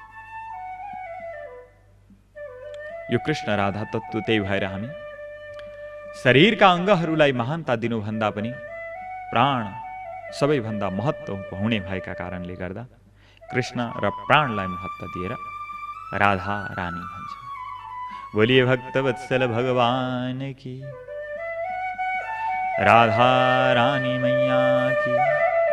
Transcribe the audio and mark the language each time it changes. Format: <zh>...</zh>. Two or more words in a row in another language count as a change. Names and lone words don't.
<ne>यो कृष्ण राधा तत्व, त्यही भएर हामी शरीरका अङ्गहरूलाई महानता दिनुभन्दा पनि प्राण सबैभन्दा महत्त्व हुने भएका कारणले गर्दा कृष्ण र प्राणलाई महत्त्व दिएर राधा रानी भन्छ।</ne> <hi>बोलिए भक्तवत्सल भगवान की, राधा रानी मैया की।</hi>